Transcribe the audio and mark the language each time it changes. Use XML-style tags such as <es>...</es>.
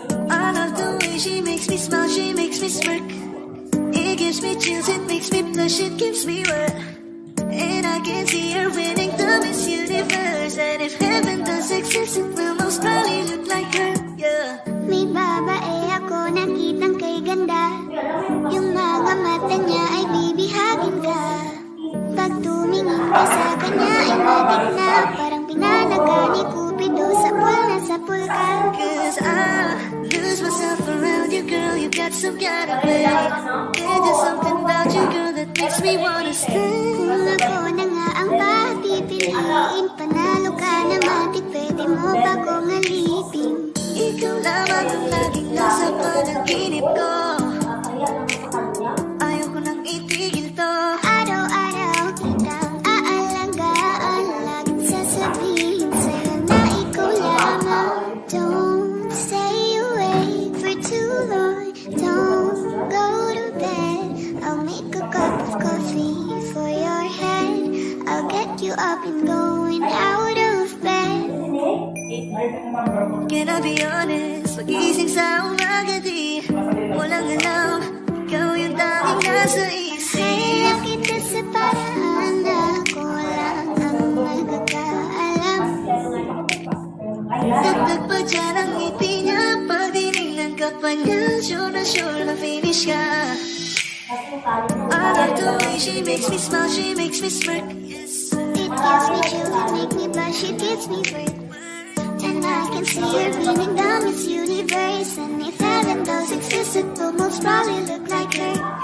<en>I love the way she makes me smile, she makes me smirk. It gives me chills, it makes me blush, it gives me wet. And I can see her winning the Miss Universe. And if heaven does exist, it will most probably look like her, yeah.</en> <tl>May babae ako nakitang kay ganda. Yung mga mata niya ay bibihagin ka. Pag tumingin ka sa kanya ay matik na. Parang pinanaga ni Cupido sa pool ka.</tl> <en>Cause I lose myself around you, girl. You got some kind of way. There's just something about you, girl, that makes me wanna stay.</en> <tl>Kung ako na nga ang papipiliin, panalo ka na matik, pwede mo ba kong alipin? Ikaw lamang ang laging nasa panaginip ko. Ayoko nang itigil to. Araw-araw kitang aalagaan, laging sasabihin sa'yo na ikaw lamang.</tl> <en>Don't stay awake for too long, don't go to bed. I'll make a cup of coffee for your head. I'll get you up and going out of bed. Can I be honest?</en> <tl>Pagising sa umaga di walang alam, ikaw yung tanging nasa isip. Kaya kita sa paraan na ako lang ang nagkakaalam. Dagdag pa dyan ang ngiti niya, pag dinilan ka pa niya, sure na finish ka.</tl> <en>I love the way she makes me smile, she makes me smirk. It gives me chills, it makes me blush, it gives me breath. And I can see her winning the Miss Universe. And if heaven does exist, it will most probably look like her.</en>